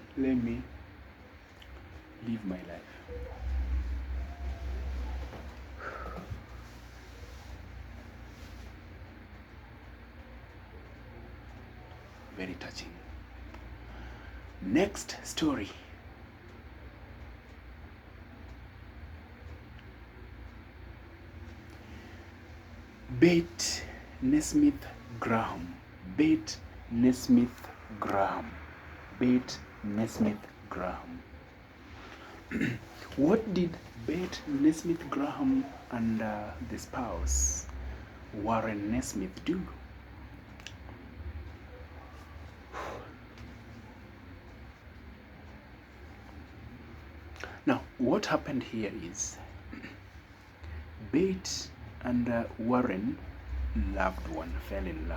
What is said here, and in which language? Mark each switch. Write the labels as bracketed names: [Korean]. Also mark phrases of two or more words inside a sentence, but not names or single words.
[English] Let me live my life. Very touching. Next story. Bate Nesmith Graham. Bate Nesmith Graham. Bate Nesmith Graham. What did Bate Nesmith Graham and the spouse Warren Nesmith do? Now, what happened here is Bate and Warren loved one, fell in love.